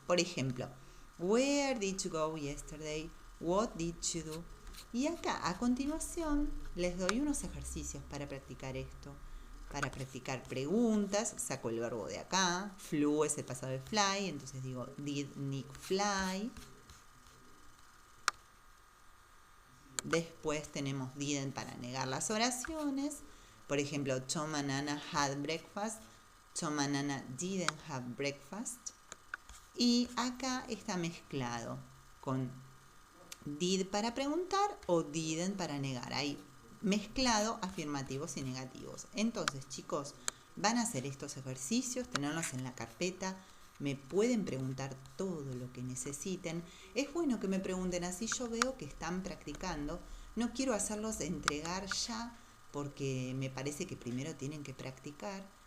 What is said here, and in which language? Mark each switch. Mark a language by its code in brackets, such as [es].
[es] Por ejemplo, [en] where did you go yesterday? What did you do? [es] Y acá, a continuación, les doy unos ejercicios para practicar esto. Para practicar preguntas, saco el verbo de acá. Flew es el pasado de fly, entonces digo, [en] did Nick fly? [es] Después tenemos didn't para negar las oraciones. Por ejemplo, [en] Tom and Anna had breakfast. Tom and Anna didn't have breakfast. [es] Y acá está mezclado con did para preguntar o didn't para negar. Hay mezclado afirmativos y negativos. Entonces, chicos, van a hacer estos ejercicios, tenerlos en la carpeta. Me pueden preguntar todo lo que necesiten. Es bueno que me pregunten, así yo veo que están practicando. No quiero hacerlos entregar ya porque me parece que primero tienen que practicar.